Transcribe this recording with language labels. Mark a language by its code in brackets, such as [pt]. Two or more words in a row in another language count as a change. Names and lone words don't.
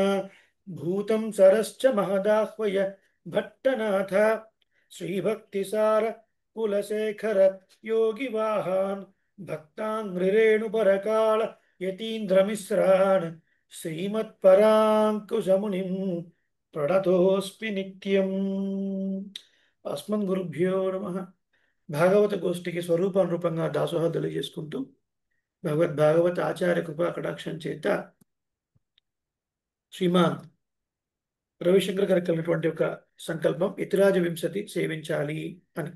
[sa] भूतं सरश्च महदाह्वय भट्टनाथ श्रीभक्तिसार कुलशेखर योगिवाहान् भक्ताङ्घ्रिरेणुपरकाल यतीन्द्रमिश्रान् श्रीमत्पराङ्कुशमुनिं प्रणतोऽस्मि नित्यम्। अस्मद्గురుభ్యో నమః। [te] భాగవత గోష్ఠికి స్వరూపానురూపంగా దాసోహం తెలియజేసుకుంటూ భాగవత ఆచార్య కృపా కటాక్షం చేత శ్రీమాన్ రవిశంకర్ గారికి కలిగినటువంటి ఒక సంకల్పం యతిరాజ వింశతి సేవించాలి అని.